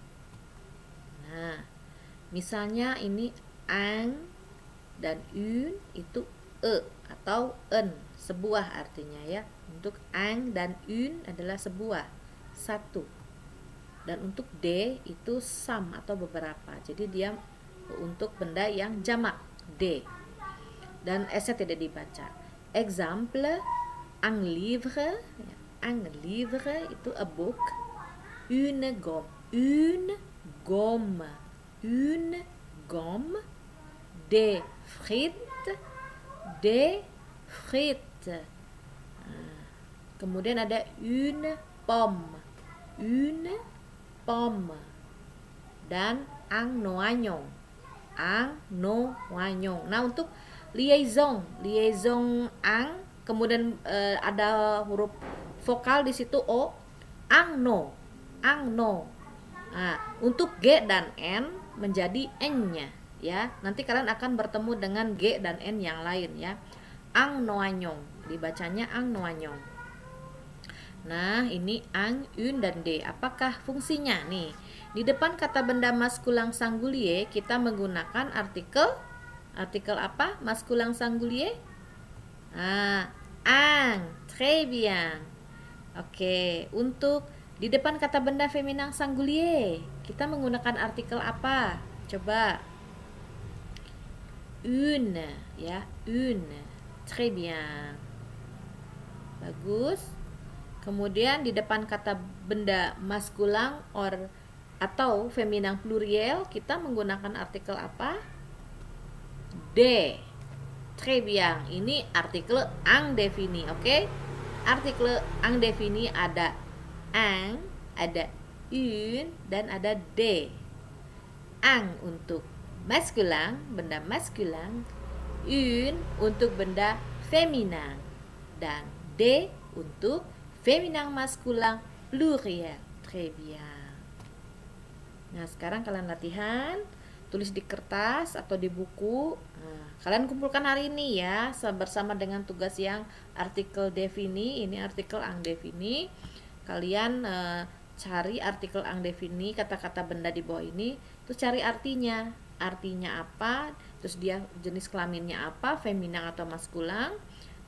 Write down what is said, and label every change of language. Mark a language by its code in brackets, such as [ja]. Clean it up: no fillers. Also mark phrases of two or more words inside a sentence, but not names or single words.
[id] Nah, misalnya ini un dan une itu e atau en, sebuah artinya ya. Untuk un dan une adalah sebuah, satu. Dan untuk D itu some atau beberapa. Jadi dia untuk benda yang jamak, D. Dan S-nya tidak dibaca. [fr] Exemple, un livre. Un livre itu [en] a book. [fr] Une gomme. Une gomme. Une gomme. Des frites. Des frites. [id] Kemudian ada [fr] une pomme. Une pomme. Dan un noignon. Un noignon. [id] Nah, untuk liaison ang, kemudian ada huruf vokal di situ O, angno. Nah, untuk G dan N menjadi N-nya ya. Nanti kalian akan bertemu dengan G dan N yang lain ya. [fr] Ang noignon, [id] dibacanya [fr] ang noignon. [id] Nah, ini ang, une, dan D. Apakah fungsinya nih? Di depan kata benda maskulin singulier kita menggunakan artikel apa? Maskulin singulier? Ang, [fr] très bien. [id] Oke, untuk di depan kata benda feminin singulier kita menggunakan artikel apa? Coba. Une, ya, une. [fr] Très bien. [id] Bagus. Kemudian di depan kata benda maskulin atau feminin pluriel kita menggunakan artikel apa? [fr] D. Très bien. [id] Ini artikel indéfini, oke? Artikel indéfini ada un, ada une, dan ada D. Un untuk maskulin, benda maskulin, une untuk benda feminin, dan D untuk feminin maskulin pluriel. [fr] Très bien. [id] Nah, sekarang kalian latihan, tulis di kertas atau di buku. Nah, kalian kumpulkan hari ini ya, bersama dengan tugas yang artikel defini. Ini artikel indéfini. Kalian cari artikel indéfini, kata-kata benda di bawah ini, terus cari artinya apa, terus dia jenis kelaminnya apa, feminin atau maskulin.